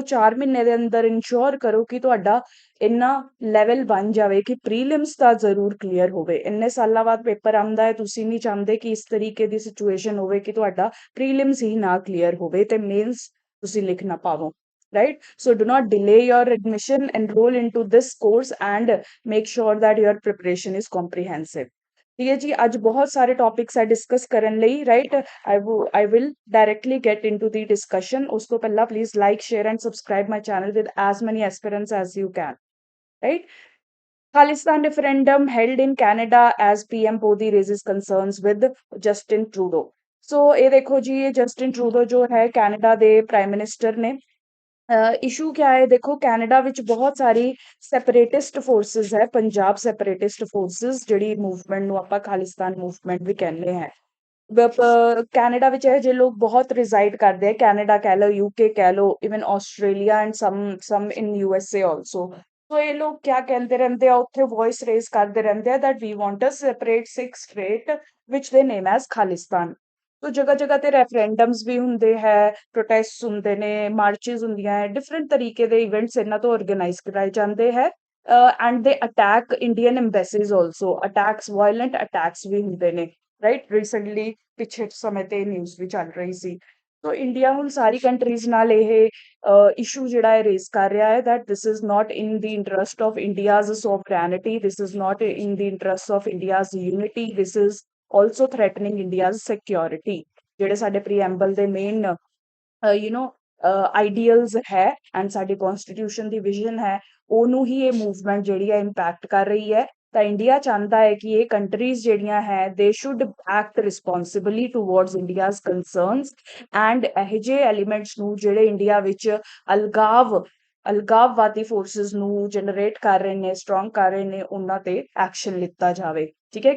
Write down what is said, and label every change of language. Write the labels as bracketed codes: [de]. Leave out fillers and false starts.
[pa] 4 ਮਹੀਨੇ ਦੇ ਅੰਦਰ ਇੰਸ਼ੋਰ ਕਰੋ ਕਿ ਤੁਹਾਡਾ ਇੰਨਾ ਲੈਵਲ ਬਣ ਜਾਵੇ ਕਿ ਪ੍ਰੀਲਿਮਸ ਤਾਂ ਜ਼ਰੂਰ ਕਲੀਅਰ ਹੋਵੇ। ਇੰਨੇ ਸਾਲਾਂ ਬਾਅਦ ਪੇਪਰ ਆਉਂਦਾ ਹੈ, ਤੁਸੀਂ ਨਹੀਂ ਚਾਹੁੰਦੇ ਕਿ ਇਸ ਤਰੀਕੇ ਦੀ ਸਿਚੁਏਸ਼ਨ ਹੋਵੇ ਕਿ ਤੁਹਾਡਾ ਪ੍ਰੀਲਿਮਸ ਹੀ ਨਾ ਕਲੀਅਰ ਹੋਵੇ ਤੇ ਮੇਨਸ ਤੁਸੀਂ ਲਿਖ ਨਾ ਪਾਵੋ, right? [en] So do not delay your admission, enroll into this course and make sure that your preparation is comprehensive. [hi] ठीक है जी। आज बहुत सारे टॉपिक्स है डिस्कस ਕਰਨ ਲਈ, right? [en] I will directly get into the discussion। [pa] ਉਸ ਤੋਂ ਪਹਿਲਾਂ [en] please like, share and subscribe my channel with as many aspirants as you can, right? Khalistan referendum held in Canada as PM Modi raises concerns with Justin Trudeau। [pa] ਸੋ ਇਹ ਦੇਖੋ ਜੀ, ਇਹ Justin Trudeau ਜੋ ਹੈ Canada ਦੇ prime minister ਨੇ। Issue ਕਿਆ ਹੈ, ਦੇਖੋ ਕੈਨੇਡਾ ਵਿੱਚ ਬਹੁਤ ਸਾਰੀ ਸੈਪਰੇਟਿਸਟ ਫੋਰਸਿਸ ਹੈ। ਪੰਜਾਬ ਸੈਪਰੇਟਿਸਟ ਫੋਰਸਿਸ, ਜਿਹੜੀ ਮੂਵਮੈਂਟ ਨੂੰ ਆਪਾਂ ਖਾਲਿਸਤਾਨ ਮੂਵਮੈਂਟ ਵੀ ਕਹਿੰਦੇ ਹਾਂ। ਕੈਨੇਡਾ ਵਿੱਚ ਇਹ ਜਿਹੇ ਲੋਕ ਬਹੁਤ ਰਿਜ਼ਾਈਡ ਕਰਦੇ ਆ। ਕੈਨੇਡਾ ਕਹਿ ਲਓ, UK ਕਹਿ ਲਓ, even Australia [en] And some in USA also. [pa] ਸੋ ਇਹ ਲੋਕ ਕਿਆ ਕਹਿੰਦੇ ਰਹਿੰਦੇ ਆ, ਉੱਥੇ ਵੌਇਸ ਰੇਜ਼ ਕਰਦੇ ਰਹਿੰਦੇ ਆ [en] that we want a separate six state which they name as Khalistan. [pa] ਤੋ ਜਗ੍ਹਾ ਜਗ੍ਹਾ ਤੇ ਰੈਫਰੈਂਡਮਸ ਵੀ ਹੁੰਦੇ ਹੈ, ਪ੍ਰੋਟੈਸਟ ਹੁੰਦੇ ਨੇ, ਮਾਰਚਿਸ ਹੁੰਦੀਆਂ ਹੈ, ਡਿਫਰੈਂਟ ਤਰੀਕੇ ਦੇ ਇਵੈਂਟਸ ਇਹਨਾਂ ਤੋਂ ਆਰਗੇਨਾਈਜ਼ ਕਰਾਏ ਜਾਂਦੇ ਹੈ। [en] and they attack Indian embassies also, [pa] attacks, violent attacks ਵੀ ਹੁੰਦੇ ਨੇ, ਰਾਈਟ। ਰੀਸੈਂਟਲੀ ਪਿਛਲੇ ਸਮੇਂ ਤੇ ਨਿਊਜ਼ ਵੀ ਚੱਲ ਰਹੀ ਸੀ। ਸੋ ਇੰਡੀਆ ਹੁਣ ਸਾਰੀ ਕੰਟਰੀਜ਼ ਨਾਲ ਇਹ ਇਸ਼ੂ ਜਿਹੜਾ ਹੈ ਰੇਜ਼ ਕਰ ਰਿਹਾ ਹੈ [en] that this is not in the interest of India's sovereignty, this is not in the interest of India's unity, this is also threatening India's security। [pa] ਜਿਹੜੇ ਸਾਡੇ ਪ੍ਰੀਐਂਬਲ ਦੇ ਮੇਨ ਆਈਡੀਅਲਸ ਹੈ ਐਂਡ ਸਾਡੀ ਕਨਸਟੀਟਿਊਸ਼ਨ ਦੀ vision ਹੈ, ਉਹਨੂੰ ਹੀ ਇਹ movement ਜਿਹੜੀ ਹੈ ਇੰਪੈਕਟ ਕਰ ਰਹੀ ਹੈ। ਤਾਂ ਇੰਡੀਆ ਚਾਹੁੰਦਾ ਹੈ ਕਿ ਇਹ ਕੰਟਰੀਜ਼ ਜਿਹੜੀਆਂ ਹੈ [en] they should act responsibly towards India's concerns [pa] and ਇਹੋ ਜਿਹੇ ਐਲੀਮੈਂਟਸ ਨੂੰ ਜਿਹੜੇ ਇੰਡੀਆ ਵਿੱਚ ਅਲਗਾਵਵਾਦੀ ਫੋਰਸਿਸ ਨੂੰ ਜਨਰੇਟ ਕਰ ਰਹੇ ਨੇ, ਸਟਰੋਂਗ ਕਰ ਰਹੇ ਨੇ, ਉਹਨਾਂ ਤੇ ਐਕਸ਼ਨ ਲਿੱਤਾ ਜਾਵੇ। ਠੀਕ ਹੈ।